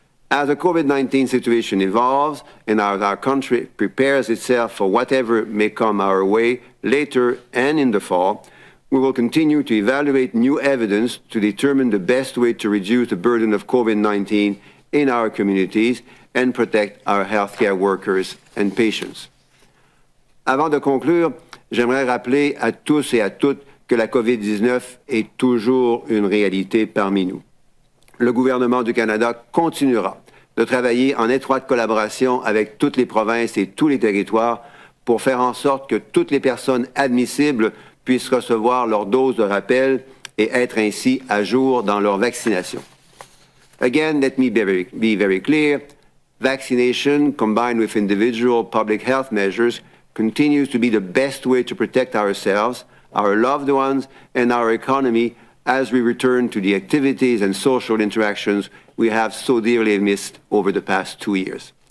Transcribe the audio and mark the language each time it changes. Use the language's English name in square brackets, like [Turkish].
[English] As the COVID-19 situation evolves and our country prepares itself for whatever may come our way later and in the fall, we will continue to evaluate new evidence to determine the best way to reduce the burden of COVID-19 in our communities and protect our healthcare workers and patients. [French] Avant de conclure, j'aimerais rappeler à tous et à toutes que la COVID-19 est toujours une réalité parmi nous. Le gouvernement du Canada continuera de travailler en étroite collaboration avec toutes les provinces et tous les territoires pour faire en sorte que toutes les personnes admissibles puissent recevoir leur dose de rappel et être ainsi à jour dans leur vaccination. [English] Again, let me be very clear. Vaccination, combined with individual public health measures, continues to be the best way to protect ourselves, our loved ones, and our economy as we return to the activities and social interactions we have so dearly missed over the past 2 years.